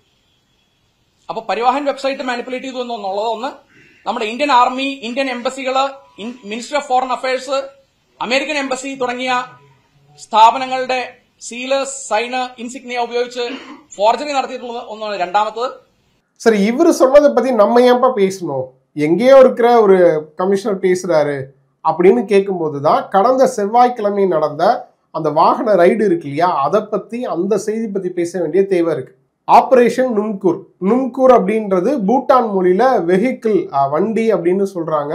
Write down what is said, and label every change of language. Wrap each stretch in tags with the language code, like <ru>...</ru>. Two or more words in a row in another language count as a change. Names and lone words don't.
<ml>അപ്പൊ പരിവാഹൻ വെബ്സൈറ്റ് മാനിപ്പുലേറ്റ് ചെയ്തു എന്നുള്ളത് ഒന്ന്, നമ്മുടെ ഇന്ത്യൻ ആർമി, ഇന്ത്യൻ എംബസികള്, മിനിസ്ട്രി ഓഫ് ഫോറിൻ അഫയേഴ്സ്, അമേരിക്കൻ എംബസി തുടങ്ങിയ സ്ഥാപനങ്ങളുടെ സീല്, സൈന്, ഇൻസിഗ്നിയ ഉപയോഗിച്ച് ഫോർജറി നടത്തിയിട്ടുള്ളത് ഒന്നാണ്. രണ്ടാമത്തത്,</ml> <ta>சரி, இவரு சொன்னதை பத்தி நம்ம ஏன்பா பேசணும்? எங்கேயோ இருக்கிற ஒரு கமிஷனர் பேசுறாரு, அப்படின்னு கேட்கும்போது தான் கடந்த செவ்வாய்க்கிழமை நடந்த அந்த வாகன ரைடு இருக்கு இல்லையா, அதை பத்தி அந்த செய்தி பத்தி பேச வேண்டிய தேவை இருக்கு. ஆபரேஷன் நும்கூர். நும்கூர் அப்படின்றது பூட்டான் மொழியில வெஹிக்கிள், வண்டி அப்படின்னு சொல்றாங்க.</ta>